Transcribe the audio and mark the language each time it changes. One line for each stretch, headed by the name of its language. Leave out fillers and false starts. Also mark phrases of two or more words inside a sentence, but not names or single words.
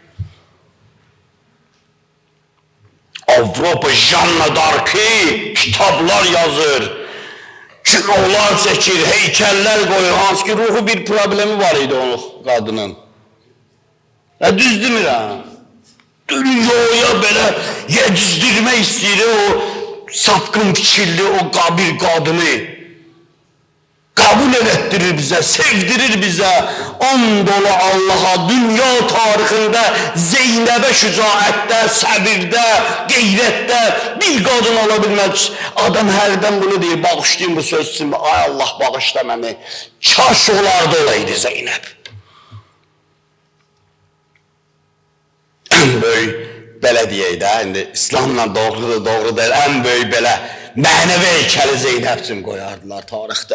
Azerbaijani: Avropa Janna Darkı kitablar yazır, kinolar çəkir, heykəllər qoyur, hansı ki ruhu bir problemi var idi onun qadının. Düz demirəm. Dünyaya belə yedizdirmək istəyir o sapqın fikirli o bir qadını.
Turkish: Kabul ettirir bize, sevdirir bize.
Azerbaijani: And dolu Allah'a dünya tarixində Zeynəbə şücaətdə, səbirdə, qeyrətdə bir qadın ola bilməz. Adam hərdən bunu deyir, bağışlayın bu söz üçün. Ay Allah bağışla məni. Kaş olardı olaydı Zeynəb. Ən böyük belə deyək də, indi İslamla doğru deyil, ən böyük belə mənəvi heykəli Zeynəb üçün qoyardılar tarixdə.